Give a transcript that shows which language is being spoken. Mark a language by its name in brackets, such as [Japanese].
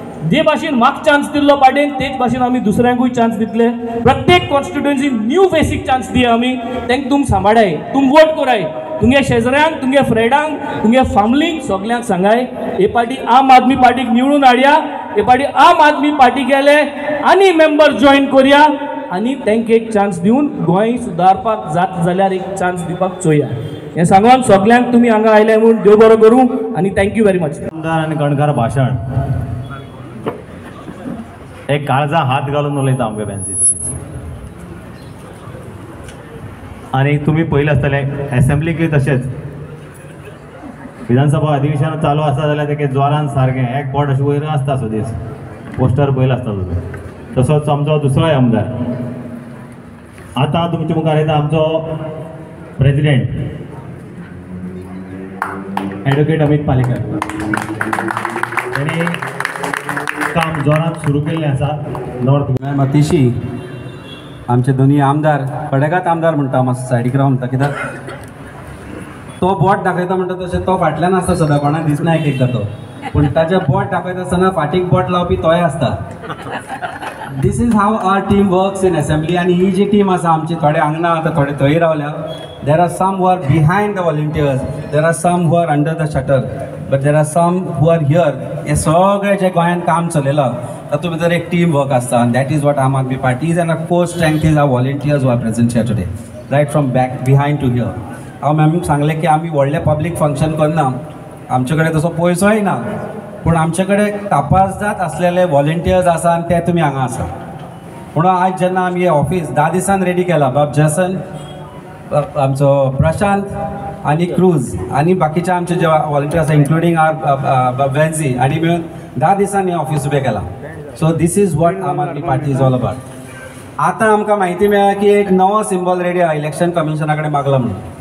[Konkani] जे भाशेन म्हाका चान्स दिल्लो पाटेन तेच भाशेन आमी दुसऱ्यांकूय चान्स दितले. प्रत्येक कॉन्स्टिट्युएन्सी न्यू फेसीक चान्स दिया आमी. तांकां तुम सांबाळाय, तुम वोट कराय. तुमगे शेजऱ्यांक, तुमगे फ्रेंडांक, तुमगे फॅमिलीक सगळ्यांक सांगाय हे पाटी आम आदमी पार्टीक निवडून हाडया. हे पाटी आम आदमी पार्टी गेले आनी मेंबर जॉईन करुया आनी तांकां एक चान्स दिवन गोंय सुदारपाक जाता जाल्यार एक चान्स दिवपाक चोया. हें सांगून सगळ्यांक तुमी हांगा आयले म्हणून देव बरो करूं आनी थँक्यू व्हेरी मच. आमदार आनी कणकार भाशण एक काळजा हात घालून उलयता आमगे बँसीचो. आनी तुमी पयले आसतले एसेंब्लीकूय तशेंच विधानसभा अधिवेशन चालू आसा जाल्यार तेगे जोरान सारकें एक बोट अशें वयर आसता सदीस पोस्टर पयलो आसता तुजो. तसोच आमचो दुसरोय आमदार आतां तुमच्या मुखार येता आमचो प्रेसिडेंट ॲडव्होकेट अमित पालेकर. ताणें काम जोरान सुरू केल्लें आसा. नॉर्थ मातीशी आमचे दोन्ही आमदार कडेगात आमदार म्हणटा मातसो सायडीक राव म्हणटा. कित्याक तो बोट दाखयता म्हणटा तशें तो फाटल्यान आसता सदां कोणाक दिसना एक एकदां तो. पूण ताचें बोट दाखयता आसतना फाटीक बोट लावपी तोय आसता. [English] This is how our team works in assembly. [Konkani] आनी ही जी टीम आसा आमची थोडे हांगा आतां थोडे थंय रावल्या. [English] There are some who are behind the volunteers. There are some who are under the shutter. But there are some who are here. [Konkani] हे सगळें जे गोंयांत काम चलयलां तातूंत भितर एक टीम वर्क आसता. [English] आनी that is what Aam Aadmi Party is. And our core strength is our volunteers who are present here today right from back behind to here. [Konkani] हांव मॅमीक सांगलें की आमी व्हडलें पब्लीक फंक्शन करना. आमचे कडेन तसो पयसोय ना. पूण आमचे कडेन तपासदात आसलेले वॉलंटियर्स आसा आनी ते तुमी हांगा आसा. म्हणून आज जेन्ना आमी हें ऑफीस 10 दिसान रेडी केलां बाब जॅसन आमचो प्रशांत आनी क्रूज आनी बाकीचे आमचे जे वॉलंटियर्स आसा [English] including our [Konkani] वेन्झी हांणी मेळून 10 दिसांनी हें ऑफीस उबें केलां. [English] So this is what Aam Aadmi Party is all about. [Konkani] आतां आमकां म्हायती मेळ्ळा की एक नवो सिंबल रेडी आहा इलेक्शन कमिशना कडेन मागला म्हणून.